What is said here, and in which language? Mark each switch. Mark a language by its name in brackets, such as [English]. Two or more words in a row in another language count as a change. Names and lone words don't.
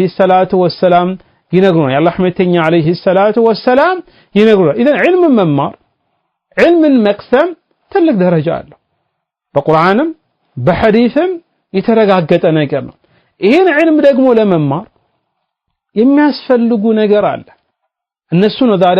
[Arabic] الصلاة والسلام [Amharic] ይነግሩናል የአላህ መልእክተኛ [Arabic] عليه الصلاة والسلام [Amharic] ይነግሩናል ኢዘን علم መማር علምን መቅሰም ትልቅ ደረጃ አለው በቁርአንም በሐዲስም የተረጋገጠ ነገር ነው ይሄን علم ደግሞ ለመማር የሚያስፈልጉ ነገር አለ እነሱ ነው ዛሬ